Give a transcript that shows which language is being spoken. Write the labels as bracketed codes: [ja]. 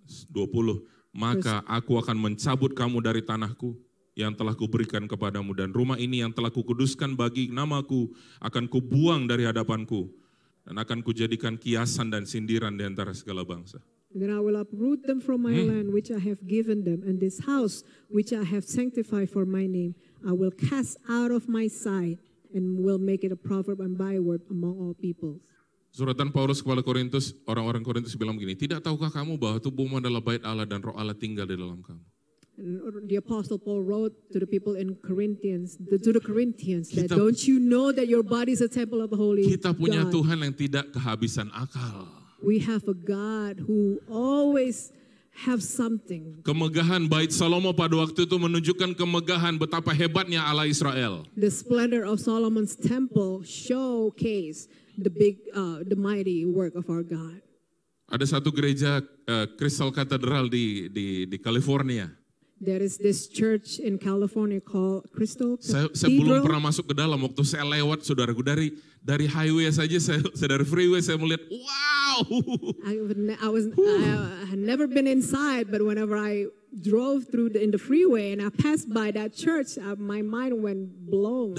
[id] 20. Maka aku akan mencabut kamu dari tanahku yang telah kuberikan kepadamu, dan rumah ini yang telah kukuduskan bagi namaku akan kubuang dari hadapanku, dan akan kujadikan kiasan dan sindiran di antara segala bangsa. [en] Then I will uproot them from my land which I have given them, and this house which I have sanctified for my name I will cast out of my sight, and will make it a proverb and byword among all peoples. [id] Suratan Paulus kepada Korintus, orang-orang Korintus bilang begini, tidak tahukah kamu bahwa tubuhmu adalah bait Allah dan roh Allah tinggal di dalam kamu? [en] And the Apostle Paul wrote to the people in Corinthians, that [id] Kita- [en] don't you know that your body is a temple of the Holy [id] Kita punya [en] God? [id] Tuhan yang tidak kehabisan akal. [en] We have a God who always have something. [id] Kemegahan bait Salomo pada waktu itu menunjukkan kemegahan betapa hebatnya Allah Israel. [en] The splendor of Solomon's temple showcase the mighty work of our God. [id] Ada satu gereja Crystal Cathedral di California. [en] There is this church in California called Crystal [id] Saya belum [en] Cathedral. [id] pernah masuk ke dalam. Waktu saya lewat, saudaraku, dari highway saja, saya dari freeway saya melihat, wow. [en] I had never been inside, but whenever I drove through in the freeway and I passed by that church, my mind went blown.